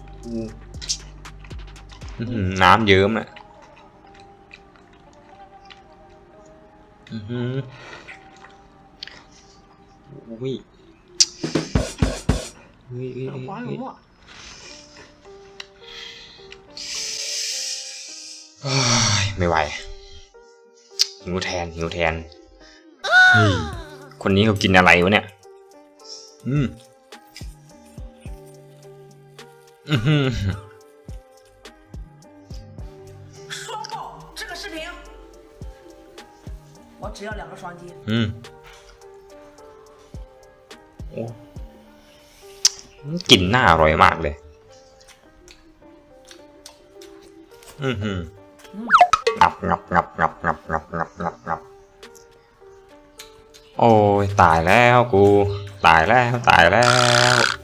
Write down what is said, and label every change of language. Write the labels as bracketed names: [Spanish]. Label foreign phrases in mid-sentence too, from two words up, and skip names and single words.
[Thai] น้ำเยิ้มอ่ะอุ้ยไม่ไหวหิวแทนคนนี้เขากินอะไรวะเนี่ย [Chinese] 双爆这个视频我只要2个双击 [Thai] โอ้กลิ่นน่าอร่อยมากเลยงับโอ้ยตายแล้วกูตายแล้วตายแล้ว